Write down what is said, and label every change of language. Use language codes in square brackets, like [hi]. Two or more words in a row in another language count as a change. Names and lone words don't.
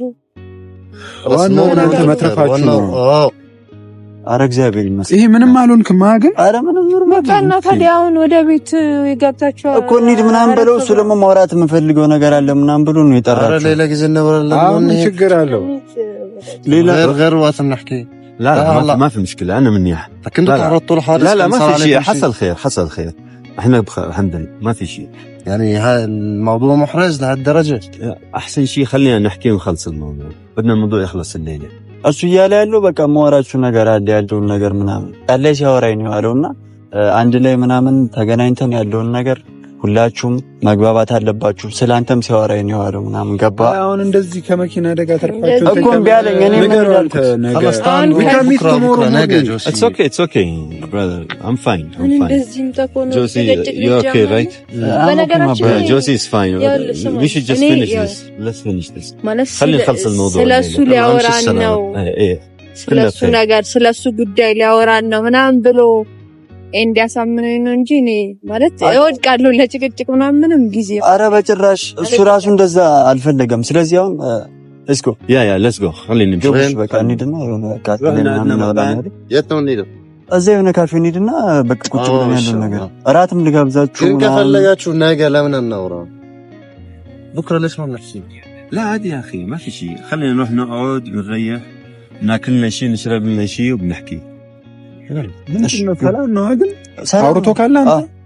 [am] ዋናው እናንተ መትረፋችሁ ነው። አረ እግዚአብሔር ይመስገን። ይሄ ምንም አልሆንክም ግን አረ ምንም በቃና ታዲያ አሁን ወደ ቤት ይገብታችሁ እኮ እንሂድ ምናምን ብለው እሱ ደግሞ ማውራት የምፈልገው ነገር አለ ምናምን ብሎ ነው የጠራችሁ። አረ ሌላ ጊዜ እንበላለን። አሁን ችግር አለው [ar] ሌላ غير وقت نحكي. لا ما في مشكله انا منيح. لكن تعرضتوا لحادث. لا ما في شيء، حصل خير احنا الحمد لله ما في شيء. يعني الموضوع محرج لهالدرجه. احسن شيء خلينا نحكي ونخلص الموضوع، بدنا الموضوع يخلص الليله. [am] እሱ እያለ ያለው በቃ ማወራችሁ ነገር አለ ያለውን ነገር ምናምን ያለ ሲያወራኝ ነው ያለውና አንድ ላይ ምናምን ተገናኝተን ያለውን ነገር ሁላችሁም መግባባት አለባችሁ። ስላንተም ሲያወራኝ ነው ያለው ምናምን ገባ። አሁን እንደዚህ ከመኪና አደጋ ተርፋችሁ እኮ ቢያለኝ እኔ ምን ያልኩት [en] It's okay brother, I'm fine. Josie, you're okay right? Josie is fine. We should just finish this. Let's finish this. [ar] خلينا نخلص الموضوع. [am] ስለሱ ሊያወራን ነው ስለሱ ነገር ስለሱ ጉዳይ ሊያወራን ነው ምናምን ብሎ እንዲያሳምነኝ ነው እንጂ እኔ ማለት እወድቃለሁ ለጭቅጭቅ ምናምንም ጊዜ። አረ በጭራሽ እሱ ራሱ እንደዛ አልፈለገም። ስለዚህ አሁን [en] let's go. let's go. [ar] خلينا نمشي. [am] በቃ እንሂድና የሆነ ካፌና የት ነው እንሂድ? እዛ የሆነ ካፌ እንሂድና በቃ ቁጭ ብለን ያለውን ነገር እራትም ልጋብዛችሁ ግን ከፈለጋችሁ ነገ ለምን እናውራ? [ar] بكره ليش ما بنحكي؟ لا عادي يا اخي ما في شيء، خلينا نروح نقعد ونريح، ناكل لنا شيء نشرب لنا شيء وبنحكي. [am] ሰላም ነው አይደል? አውርቶ ካለ አንተ